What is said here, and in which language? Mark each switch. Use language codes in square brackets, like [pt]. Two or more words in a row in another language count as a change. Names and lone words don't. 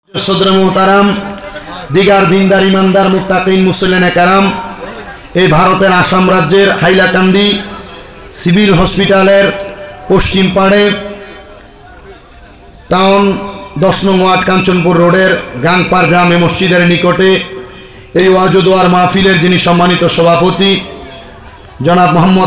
[ur] صدر محترم دیگر دیندار ایماندار متقین مصلین کرام [bn] এই ভারতের আসাম রাজ্যের হাইলাকান্দি সিভিল হসপিটালের পশ্চিম পাড়ে টাউন 10 নং ওয়ার্ড কাঞ্চনপুর রোডের গাংপার জামে মসজিদের নিকটে এই ওয়াজ ও দোয়ার মাহফিলের যিনি সম্মানিত সভাপতি জনাব মোহাম্মদ